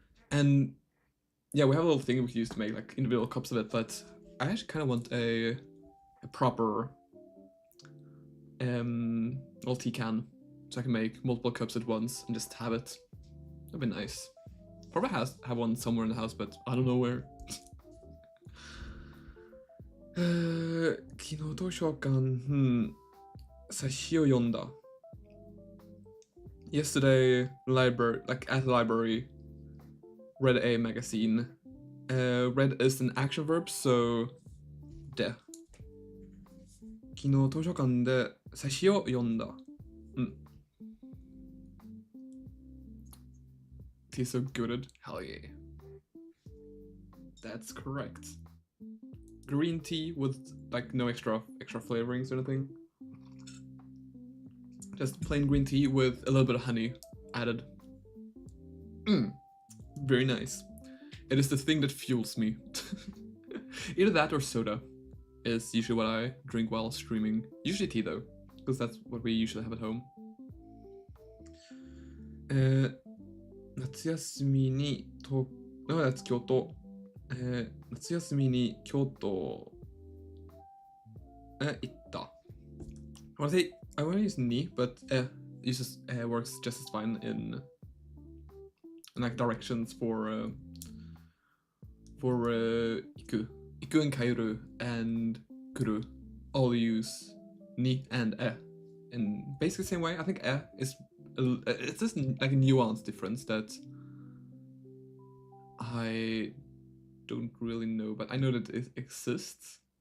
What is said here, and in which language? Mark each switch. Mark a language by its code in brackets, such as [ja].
[en] And yeah, we have a little thing we can use to make like individual cups of it, but I actually kind of want a proper little tea can, so I can make multiple cups at once and just have it. That'd be nice. Probably have one somewhere in the house, but I don't know where. [ja] 昨日図書館、冊子を読んだ。 [en] Yesterday, like at the library, read a magazine. Read is an action verb, so で。 [ja] 昨日図書館で冊子を読んだ。 [en] Tea so good. Hell yeah. That's correct. Green tea with like no extra flavorings or anything. Just plain green tea with a little bit of honey added. Very nice. It is the thing that fuels me. Either that or soda is usually what I drink while streaming. Usually tea though, because that's what we usually have at home. [ja] 夏休みに京都、夏休みに京都行った。 [en] I want to use ni, but uses works just as fine in like directions for 行く and 帰る and 来る all use ni and in basically the same way. I think is it's just like a nuanced difference that I don't really know, but I know that it exists.